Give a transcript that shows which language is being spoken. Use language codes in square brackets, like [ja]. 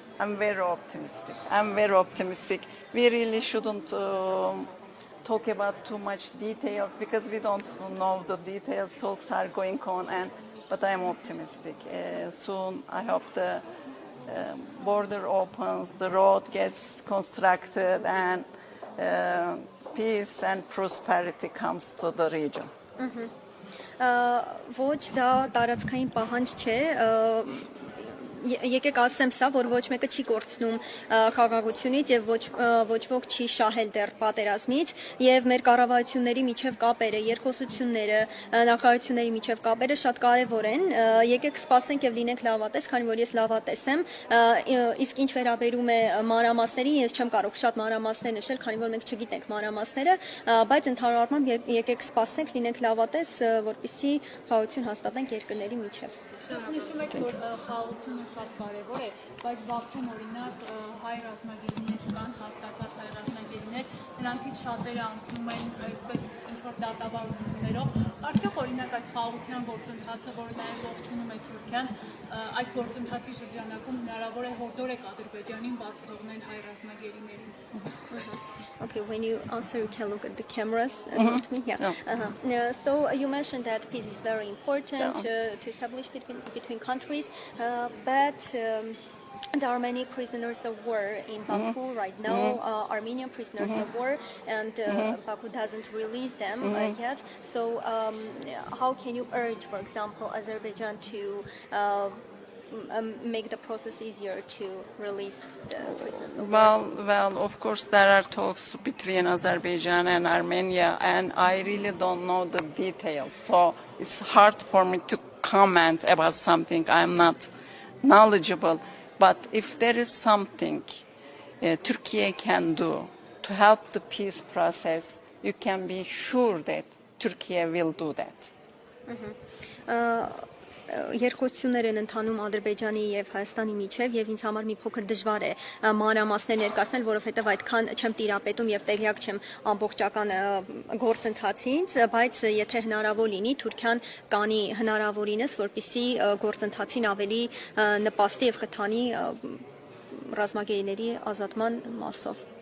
[en] I'm very optimistic. We really shouldn't talk about too much details because we don't know the details. Talks are going on, but I'm optimistic. Soon, I hope the border opens, the road gets constructed, and peace and prosperity comes to the region. [hy] Ոչ դա տարածքային պահանջ չէ, եկեք ասեմ սա, որ ոչ մեկը չի կորցնում խաղաղությունից եւ ոչ ոք չի շահել դեռ պատերազմից եւ մեր կառավարությունների միջև կապերը, երկխոսությունները, նախարարությունների միջև կապերը շատ կարեւոր են։ Եկեք սպասենք եւ լինենք լավատես, քանի որ ես լավատես եմ, իսկ ինչ վերաբերում է մանրամասներին, ես չեմ կարող շատ մանրամասներ նշել, քանի որ մենք չգիտենք մանրամասները, բայց ընդհանուր առմամբ եկեք սպասենք, լինենք լավատես, որպեսզի խաղաղություն հաստատենք երկրների միջև։ Նշում եք, որ խաղաղությունը շատ կարևոր է, բայց Բաքվում օրինակ հայ ռազմագերիներ կան, հաստատված հայ ռազմագերիներ, նրանցից շատերը անցնում են այսպես ինչ-որ դատավարություններով։ Արդյոք օրինակ այս խաղաղության գործընթացը, որը նաև ողջունում է Թուրքիան, այս գործընթացի շրջանակում հնարավոր է հորդորեք Ադրբեջանին բաց թողնել հայ ռազմագերիներին։ [en] Okay, when you answer, you can look at the cameras. Not me. Yeah. So you mentioned that peace is very important to establish between countries, but there are many prisoners of war in Baku right now, Armenian prisoners of war, and Baku doesn't release them yet. So how can you urge, for example, Azerbaijan to make the process easier to release the prisoners of war? Well, of course, there are talks between Azerbaijan and Armenia, and I really don't know the details. So it's hard for me to comment about something I'm not knowledgeable. But if there is something Turkey can do to help the peace process, you can be sure that Turkey will do that. [hy] Երկխոսություններ են ընթանում Ադրբեջանի եւ Հայաստանի միջև եւ ինձ համար մի փոքր դժվար է մանրամասներ ներկայացնել, որովհետեւ այդքան չեմ տիրապետում եւ տեղյակ չեմ ամբողջական գործընթացից, բայց եթե հնարավոր լինի, Թուրքիան կանի հնարավորինս, որպեսզի գործընթացին ավելի նպաստի եւ խթանի ռազմագերիների ազատման մասով։